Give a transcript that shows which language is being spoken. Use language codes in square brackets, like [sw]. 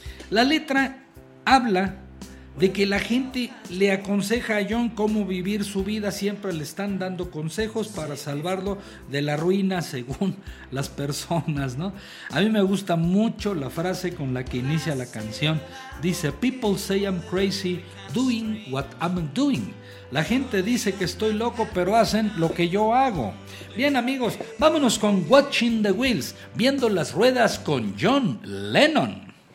[es] La letra habla de que la gente le aconseja a John cómo vivir su vida, siempre le están dando consejos para salvarlo de la ruina, según las personas, ¿no? A mí me gusta mucho la frase con la que inicia la canción. [en] Dice, people say I'm crazy doing what I'm doing. [es] La gente dice que estoy loco, pero hacen lo que yo hago. Bien, amigos, vámonos con Watching the Wheels, viendo las ruedas con John Lennon.